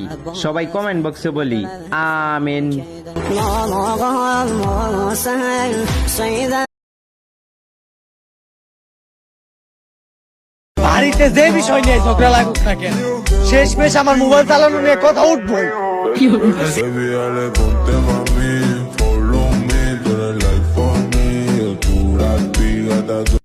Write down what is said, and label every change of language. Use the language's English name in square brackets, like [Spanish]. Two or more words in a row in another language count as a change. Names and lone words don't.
[Bangla] সবাই কমেন্ট বক্সে বলি আমিন। বাড়িতে যে বিষয় নিয়ে ঝগড়া লাগুক না কেন, শেষমেশ আমার মোবাইল চালানো নিয়ে কথা উঠবো। [Spanish] Baby, dale, ponte mami, [English] follow me, [Spanish] tú eres [English] like for me, [Spanish] tú la pigas,